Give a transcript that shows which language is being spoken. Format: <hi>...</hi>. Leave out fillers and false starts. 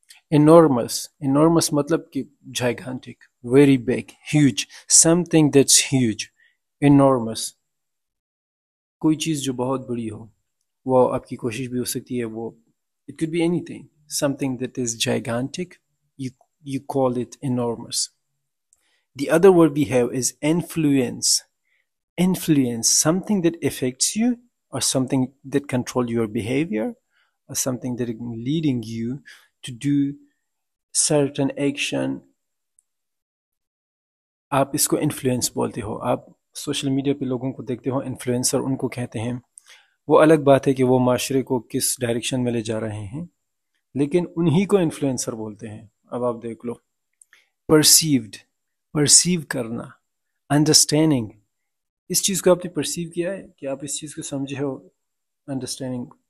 <en>Enormous, enormous مطلب کہ gigantic, very big, huge, something that's huge.</en> <ur>انورمس، کوئی چیز جو بہت بڑی ہو، وہ آپ کی کوشش بھی ہو سکتی ہے، وہ</ur> <en>it could be anything, something that is gigantic, you call it enormous. The other word we have is influence. Influence, something that affects you, or something that control your behavior, or something that is leading you to do certain action.</en> <ur>آپ اس کو influence بولتے ہو. آپ social media پہ لوگوں کو دیکھتے ہو influencer ان کو کہتے ہیں. وہ الگ بات ہے کہ وہ معاشرے کو کس ڈائریکشن میں لے جا رہے ہیں، لیکن انہی کو انفلوئنسر بولتے ہیں. اب آپ دیکھ لو. پرسیوڈ، پرسیو کرنا. انڈرسٹینڈنگ، اس چیز کو آپ نے پرسیو کیا ہے کہ آپ اس چیز کو سمجھے ہو. انڈرسٹینڈنگ.</ur>